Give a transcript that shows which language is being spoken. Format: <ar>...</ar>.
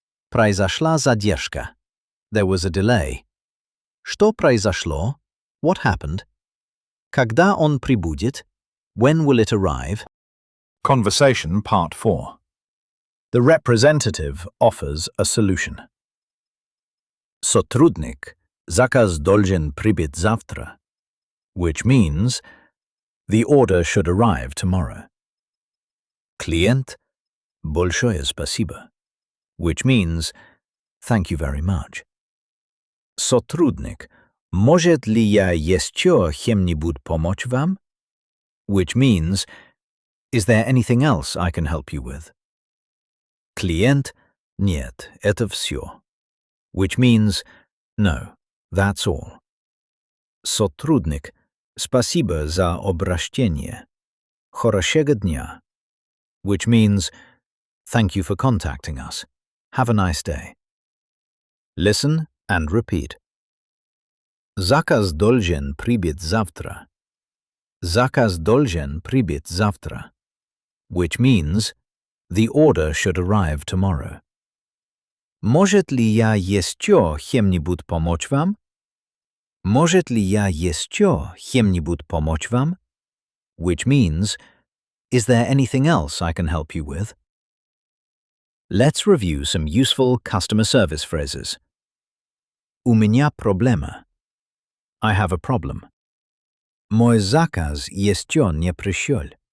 <ru>Произошла задержка.</ru> <en>There was a delay.</en> <ru>Что произошло?</ru> <en>What happened?</en> <ru>Когда он прибудет?</ru> <en>When will it arrive? Conversation Part 4. The representative offers a solution.</en> <ru>Сотрудник. Заказ должен прибыть завтра,</ru> <en>Which means, the order should arrive tomorrow.</en> <ru>Клиент. Большое спасибо,</ru> <en>Which means, thank you very much.</en> <ru>Сотрудник. Может ли я еще чем-нибудь помочь вам?</ru> <en>Which means, is there anything else I can help you with?</en> <ru>Клиент. Нет, это все.</ru> <en>Which means, no, that's all.</en> <ru>Сотрудник. Спасибо за обращение. Хорошего дня.</ru> <en>Which means, thank you for contacting us. Have a nice day. Listen and repeat.</en> <ru>Zakaz должен прибыть завтра. Zakaz должен прибыть завтра,</ru> <en>which means the order should arrive tomorrow.</en> <ru>Может ли я еще чем-нибудь помочь вам? Может ли я еще чем-нибудь помочь вам?</ru> <en>Which means, is there anything else I can help you with? Let's review some useful customer service phrases.</en> <ru>У меня проблема.</ru> <en>I have a problem.</en> <ru>Мой заказ еще не пришел.</ru>